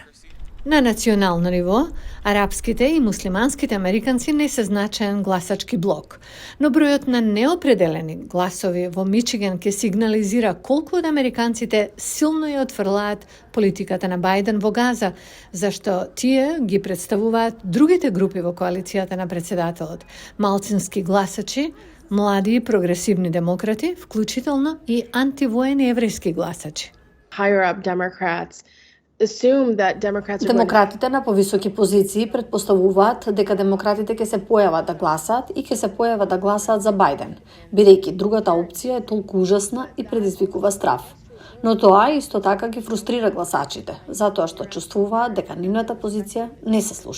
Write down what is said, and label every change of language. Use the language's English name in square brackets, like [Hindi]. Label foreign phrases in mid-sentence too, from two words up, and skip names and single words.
[Macedonian] На национално ниво, арапските и муслиманските американци не се значаен гласачки блок, но бројот на неопределени гласови во Мичиген ќе сигнализира колку од американците силно ја отфрлаат политиката на Бајден во Газа, зашто тие ги представуваат другите групи во коалицијата на председателот, малцински гласачи, млади и прогресивни демократи, вклучително и антивоени еврејски гласачи. [English] Higher up Democrats assume that Democrats are [Macedonian] Демократите на повисоки позиции претпоставуваат дека демократите ќе се појават да гласаат и ќе се појават да гласаат за Бајден, бидејќи другата опција е толку ужасна и предизвикува страв. Но тоа исто така ги фрустрира гласачите, затоа што чувствуваат дека нивната позиција не се слуша.